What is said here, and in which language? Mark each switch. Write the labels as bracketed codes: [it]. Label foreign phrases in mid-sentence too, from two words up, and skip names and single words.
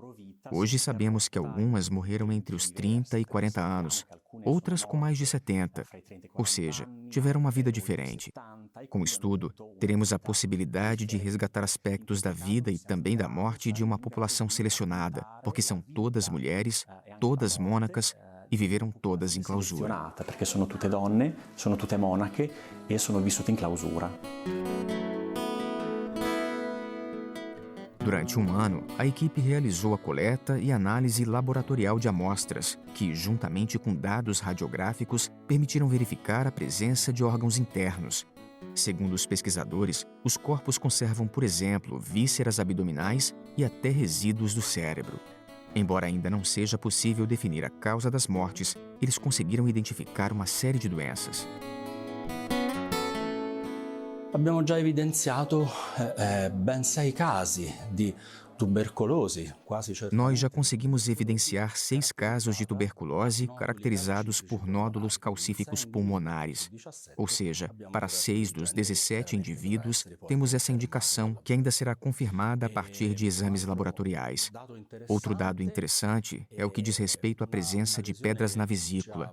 [pt] Hoje sabemos que algumas morreram entre os 30 e 40 anos, outras com mais de 70, ou seja, tiveram uma vida diferente. Com o estudo, teremos a possibilidade de resgatar aspectos da vida e também da morte de uma população selecionada, porque são todas mulheres, todas mônacas, e viveram todas em clausura. [it] Perché sono tutte donne, sono tutte monache e sono vissute in clausura. [pt] Durante um ano, a equipe realizou a coleta e análise laboratorial de amostras, que, juntamente com dados radiográficos, permitiram verificar a presença de órgãos internos. Segundo os pesquisadores, os corpos conservam, por exemplo, vísceras abdominais e até resíduos do cérebro. Embora ainda não seja possível definir a causa das mortes, eles conseguiram identificar uma série de doenças. [it] Abbiamo già evidenziato ben 6 casi di tubercolose, quasi certamente. [pt] Nós já conseguimos evidenciar 6 casos de tuberculose caracterizados por nódulos calcíficos pulmonares. Ou seja, para 6 dos 17 indivíduos, temos essa indicação que ainda será confirmada a partir de exames laboratoriais. Outro dado interessante é o que diz respeito à presença de pedras na vesícula.